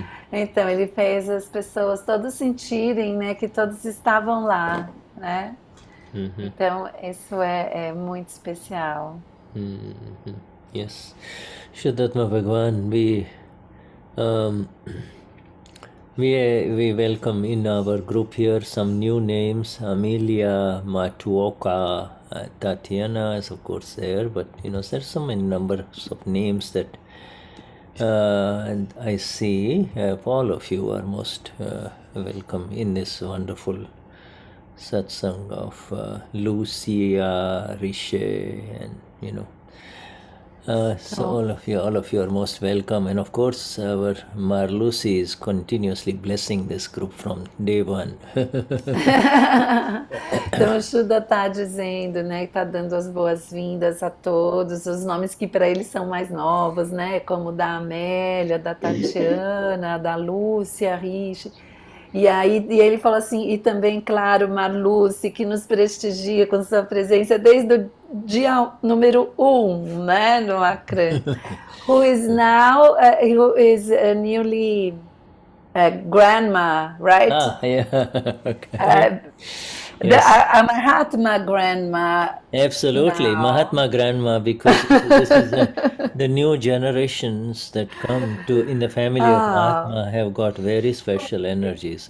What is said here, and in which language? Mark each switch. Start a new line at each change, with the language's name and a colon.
Portuguese: Então, ele fez as pessoas todos sentirem, que todos estavam lá, Então, isso é muito especial.
English: Yes. Shuddhatma Bhagwan, we welcome in our group here some new names. Amelia Matuoka, Tatiana is of course there, but there's so many numbers of names that And I see all of you are most welcome in this wonderful satsang of Lucia, Riche, and so all of you are most welcome. And of course, our Marlucy is continuously blessing this group from day one.
Portuguese: Então, o Shuddha está dizendo, né, que está dando as boas-vindas a todos, os nomes que para eles são mais novos, né, como da Amélia, da Tatiana, da Lúcia, Rich. E ele falou assim, e também, claro, Marluce, que nos prestigia com sua presença desde o dia número 1, né, no Akram.
English: Who is now, who is newly grandma, right? Ah, yeah. Okay. Yes. A Mahatma grandma. Absolutely, now. Mahatma grandma, because this is the new generations that come in the family of Mahatma have got very special energies.